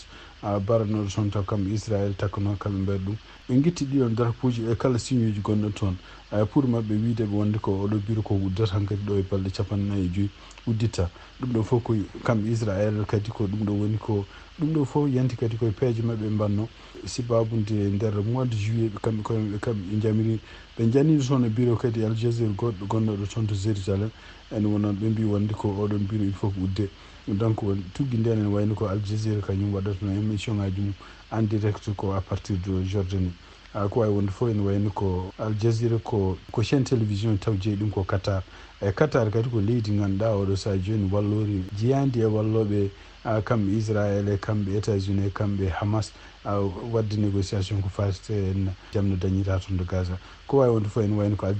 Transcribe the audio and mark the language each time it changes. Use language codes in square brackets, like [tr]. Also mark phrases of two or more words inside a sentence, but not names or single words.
[ff] baranoɗo toon taw kamɓe Israël takano kamɓe mbaɗi ɗum ɓe guitti ɗiɗon drapeau ji e kala signe uji gonnoɗo toon pour mabɓe wiideɓe wonde ko oɗo bureau ko uddata hankkadi ɗo e balɗe 45 udditta ɗum ɗo fof ko kamɓe Israël kadi ko ɗum ɗo woni ko ɗum ɗo fof yanti kadi koye peeje mabɓe mbanno sibabude nder [fr] mois de juillet [ff] kamɓe jamiri ɓe janniɗo toon e bureau kadi Al Jazeera goɗɗo gonnoɗo toon to Jérusalem ene wonon ɓe mbi wonde ko oɗon bureau [fr] il faut [ff] ko udde donc tuggi nden ene wayno ko Al Jazeera kañum waɗata no émission ngaji mum [fr] en direct [ff] ko [fr] à partir de Jordanie [ff] ko wawi wonde fof ene wayno ko Al Jazeera ko [fr] chaîne télévision [ff] taw jeeyi ɗum ko Qatar Qatar kadi ko leydi ganduɗa oɗo saaha joni wallori jeyandi e walloɓe kamɓe Israël e kamɓe États-Unis e kamɓe Hamas wadde négociation ko fasite en jamno dañira toon de Gaza ko wawi wonde fof ene wayno ko Al